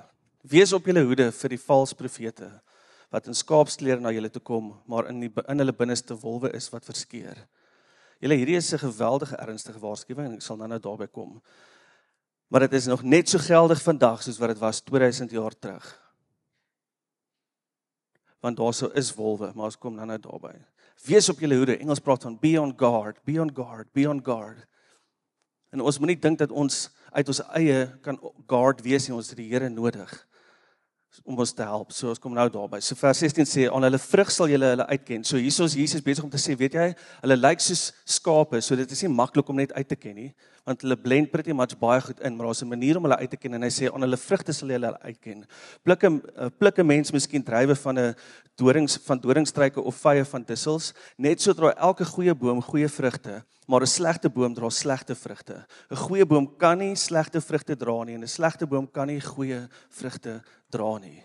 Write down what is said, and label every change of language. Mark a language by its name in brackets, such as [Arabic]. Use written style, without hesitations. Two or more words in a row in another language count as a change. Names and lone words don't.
[Afrikaans] Wees op julle hoede vir die valse profete, wat in skaapsklere na julle toe kom, maar in hulle binneste wolwe is wat verskeer. Julle, hierdie is 'n geweldige ernstige waarskuwing, en ek sal nou daarby kom. Maar dit is nog net so geldig vandag, soos wat dit was 2000 jaar terug. Want daar is wolwe, maar ons kom nou daarby. Wees op julle hoede, Engels praat van [English] be on guard, be on guard, be on guard. [Afrikaans] En ons moet nie dink dat ons uit ons eie kan guard wees, en ons het die Here nodig om ons te help. So ons kom nou daarby. So vers 16 sê, aan hulle vrug sal julle hulle uitken. So hier is Jesus besig om te sê, weet jy, hulle lyk soos skape, so dit is nie maklik om net uit te ken nie, want hulle blend [English] pretty much [Afrikaans] baie goed in, maar daar is 'n manier om hulle uit te ken, en hy sê, aan hulle vrugte sal julle hulle uitken. Pluk 'n mens miskien druiwe van doringstruike of vye van dussels, net so dra elke goeie boom goeie vrugte, maar 'n slegte boom dra slegte vrugte. 'n Goeie boom kan nie slegte vrugte dra nie, en 'n slegte boom kan nie goeie vrugte dra nie.